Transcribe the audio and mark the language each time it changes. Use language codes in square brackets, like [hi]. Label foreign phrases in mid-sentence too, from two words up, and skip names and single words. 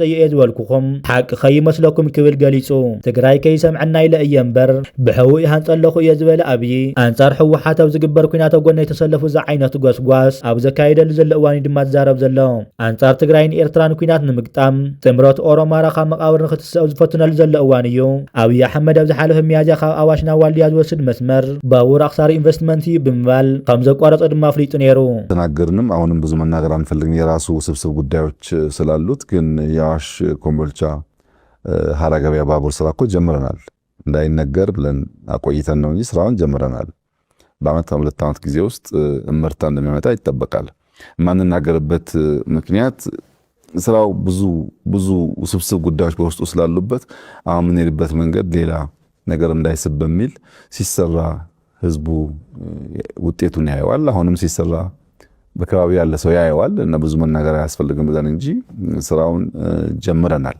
[ti] እየ ዝበልኩኹም ሓቂ ከይመስለኩም ክብል ገሊጹ። ትግራይ ከይሰምዐና ኢለ እየ እምበር ብሕውእ ይሃንፀለኹ እየ ዝበለ ኣብይ ኣንጻር ሕወሓት ኣብ ዝግበር ኩናት ኣብ ጎና የተሰለፉ ዛ ዓይነቱ ጓስጓስ ኣብ ዘካየደሉ ዘሎ እዋን ድማ ዝዛረብ ዘሎ ኣንጻር ትግራይን ኤርትራን ኩናት ንምግጣም ጥምረት ኦሮማራ ካብ መቃብር ንኽትስእ ኣብ ዝፈትነሉ ዘሎ እዋን እዩ። ኣብይ ኣሕመድ ኣብ ዝሓለፈ ሚያዝያ ካብ ኣዋሽ ናብ ዋልድያ ዝወስድ መስመር ባቡር ኣክሳሪ ኢንቨስትመንት ብምባል ከም ዘቋረጸ ድማ አፍሊጡ ነይሩ። [am] ተናገርንም አሁንም ብዙ መናገር አንፈልግም የራሱ ውስብስብ ጉዳዮች ስላሉት፣ ግን የአዋሽ ኮምቦልቻ ሀራ ገበያ ባቡር ስራ እኮ ጀምረናል። እንዳይነገር ብለን አቆይተን ነው እንጂ ስራውን ጀምረናል። በአመት 2 ዓመት ጊዜ ውስጥ እምርታ እንደሚመጣ ይጠበቃል። ማንናገርበት ምክንያት ስራው ብዙ ውስብስብ ጉዳዮች በውስጡ ስላሉበት አሁን የምንሄድበት መንገድ ሌላ ነገር እንዳይስብ በሚል ሲሰራ ህዝቡ ውጤቱን ያየዋል። አሁንም ሲሰራ በከባቢ ያለ ሰው ያየዋል እና ብዙ መናገር አያስፈልግም ብለን እንጂ ስራውን ጀምረናል።